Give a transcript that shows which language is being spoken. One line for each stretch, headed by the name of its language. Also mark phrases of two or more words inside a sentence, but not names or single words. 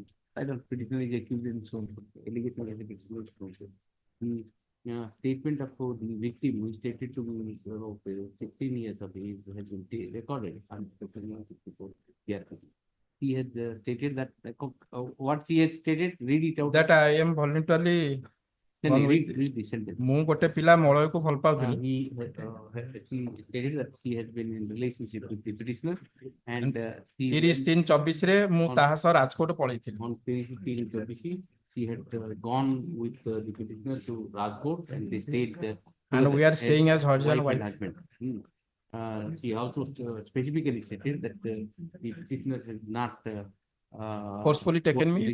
English: I don't petitioner is accused in so allegation as it excludes from the statement of the victim who stated to me 16 years of age has been recorded on 64 years. He has stated that what he has stated, read it out. that I am voluntarily Read the sentence.
Odia: ମୁଁ ଗୋଟେ ପିଲା ମଳୟକୁ ଭଲ ପାଉଥିଲି
English: She stated that she has been in relationship with the petitioner and
Odia: 30/3/24 ମୁଁ ତାହା ସହ ରାଜକୋଟ ପଳେଇଥିଲି
English: on 30/3/24 she had gone with the petitioner to Rajkot and they stayed there. And we are staying as husband and wife. husband. She also specifically stated that the petitioner has not Forcefully taken me?